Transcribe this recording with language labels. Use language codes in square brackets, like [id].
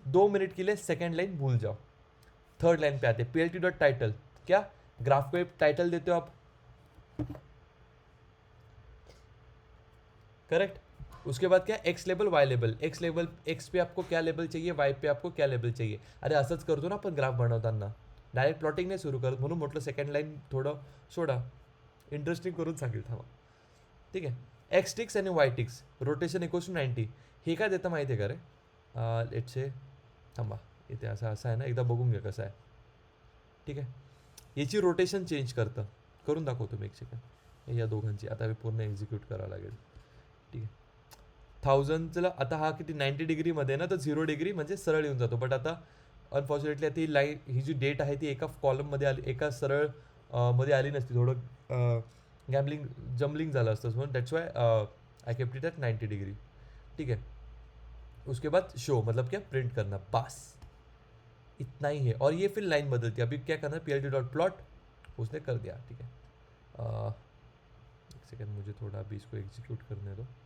[hi] 2 minute के लिए second line भूल जाओ. थर्ड लाइन पे आते हैं. plt डॉट टाइटल, क्या ग्राफ को एक टाइटल देते हो आप. करेक्ट. उसके बाद क्या, x label Y label. X label, x पे आपको क्या लेबल चाहिए, वाई पे आपको क्या लेबल चाहिए. [mr] अरे असंच करतो ना आपण ग्राफ बनवताना, डायरेक्ट प्लॉटिंग नाही सुरू करत. म्हणून म्हटलं सेकंड लाईन थोडं सोडा, इंटरेस्टिंग करून सांगेल थांबा. ठीक आहे. एक्स टिक्स आणि Y ticks, rotation equals to 90. हे काय देतं माहिती आहे का रे, [en] let's say [mr] थांबा, इथे असं असं आहे ना, एकदा बघून घ्या कसं आहे. ठीक आहे. याची रोटेशन चेंज करतं, करून दाखवतो मी एक सेकंड. या दोघांची आता पूर्ण एक्झिक्यूट करावं लागेल. ठीक आहे. 1000ला आता हा किती 90 डिग्रीमध्ये आहे ना, तर 0 डिग्री म्हणजे सरळ येऊन जातो. बट आता अनफॉर्च्युनेटली आता ही लाईन, ही जी डेट आहे ती एका कॉलममध्ये आली, एका सरळ मध्ये आली नसती. थोडं जम्बलिंग झालं असतं, म्हणून [en] That's why I kept it at 90 degree. [hi] ठीक है. उसके बाद शो मतलब क्या, प्रिंट करना, पास, इतना ही है. और ये फिर लाइन बदलती है. अभी क्या करना है, plt डॉट प्लॉट उसने कर दिया. ठीक है. एक सेकेंड, मुझे थोड़ा अभी इसको एग्जीक्यूट करने दो.